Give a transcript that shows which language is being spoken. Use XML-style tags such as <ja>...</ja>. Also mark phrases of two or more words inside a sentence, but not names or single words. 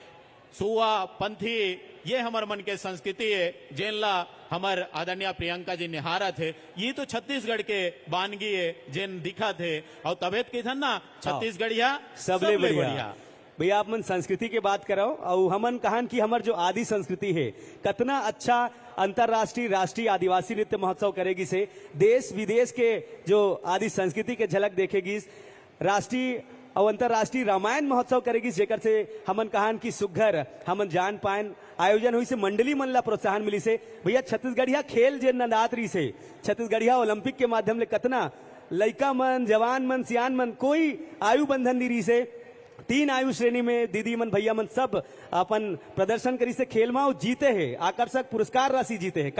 <hne>सुआ, पंथी, ये हमार मन के संस्कृति है, जिन ला हमार आदरणीय प्रियंका जी निहारत है। ये तो छत्तीसगढ़ के बानगी है जिन दिखत है। और तबियत की थन ना छत्तीसगढ़िया सबले बढ़िया। भैया आप मन संस्कृति के बात करो, और हमन कहान की हमार जो आदि संस्कृति है कितना अच्छा अंतरराष्ट्रीय राष्ट्रीय आदिवासी नृत्य महोत्सव करेगी से देश विदेश के जो आदि संस्कृति के झलक देखेगी। राष्ट्रीय और अंतरराष्ट्रीय रामायण महोत्सव करेगी, जेकर से हमन कहान की सुघर हमन जान पाएन आयोजन हुई से मंडली मन ला प्रोत्साहन मिली से। भैया छत्तीसगढ़िया खेल जे नदात रही से, छत्तीसगढ़िया ओलंपिक के माध्यम ले कितना लइका मन, जवान मन, सियान मन, कोई आयु बंधन नहीं रही से। 3 आयु श्रेणी में दीदी मन भैया मन सब अपन प्रदर्शन करी से खेल में जीते हैं, आकर्षक पुरस्कार राशि जीते हैं।</hne>